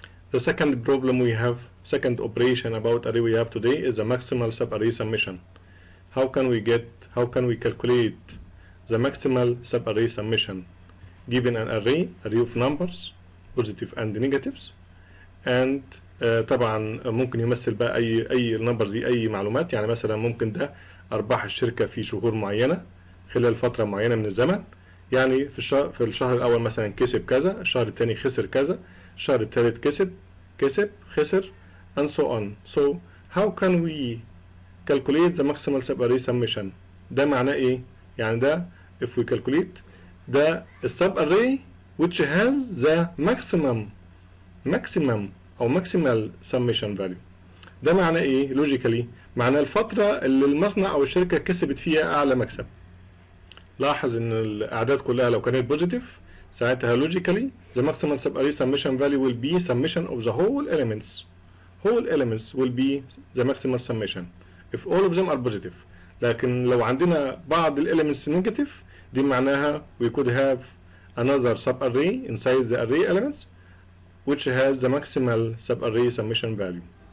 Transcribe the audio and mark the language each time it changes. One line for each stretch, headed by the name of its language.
English: The second problem we have, second operation about array we have today is the maximal subarray summation. How can we calculate the maximal subarray summation? Given an array of numbers, positive and negatives, and
Arabic: طبعا ممكن يمثل بقى أي numbers دي أي معلومات. يعني مثلا ممكن ده أرباح الشركة في شهور معينة خلال فترة معينة من الزمن. يعني في الشهر الأول مثلا كسب كذا، الشهر الثاني خسر كذا، الشهر الثالث كسب خسر
English: and so on. So how can we calculate the maximal subarray summation?
Arabic: ده معناه إيه؟ يعني ده
English: if we calculate the subarray which has the maximum أو maximal summation value.
Arabic: ده معناه إيه؟ logically معناه الفترة اللي المصنع أو الشركة كسبت فيها أعلى مكسب. لاحظ إن الأعداد كلها لو كانت
English: positive
Arabic: ساعتها
English: logically the maximal subarray summation value will be summation of the whole elements. Whole elements will be the maximal summation if all of them are positive.
Arabic: لكن لو عندنا بعض
English: elements negative
Arabic: دي معناها
English: we could have another subarray inside the array elements which has the maximal subarray summation value.